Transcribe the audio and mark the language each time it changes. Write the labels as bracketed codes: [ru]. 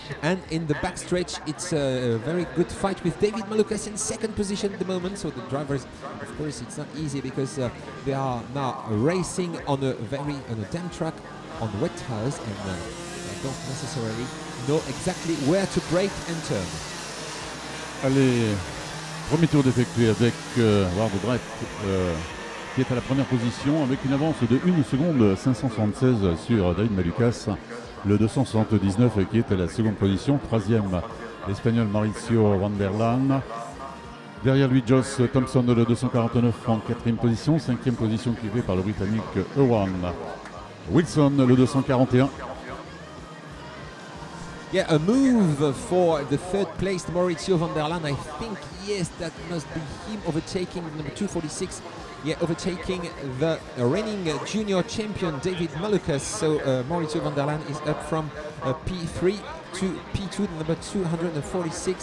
[en] And in the backstretch, it's a very good fight with David Malukas in second position at the moment. So the drivers, of course, it's not easy because they are now racing on a damn track on wet tires, and they don't necessarily know exactly where to brake and turn. [fr] Allez, premier tour d'effectuer avec Ward Brett qui est à la première position avec une avance de 1 seconde 576 sur David Malukas, le 279 qui est à la seconde position, troisième l'Espagnol Mauricio Van der Laan. Derrière lui, Josh Thompson, le 249 en quatrième position, cinquième position occupée par le Britannique Ewan Wilson, le 241. [en] Yeah, a move for the third placed Mauricio Van der Laan. I think, yes, that must be him overtaking number 246. Yeah, overtaking the reigning junior champion David Malukas. So Mauricio Van der Laan is up from P3 to P2, number 246.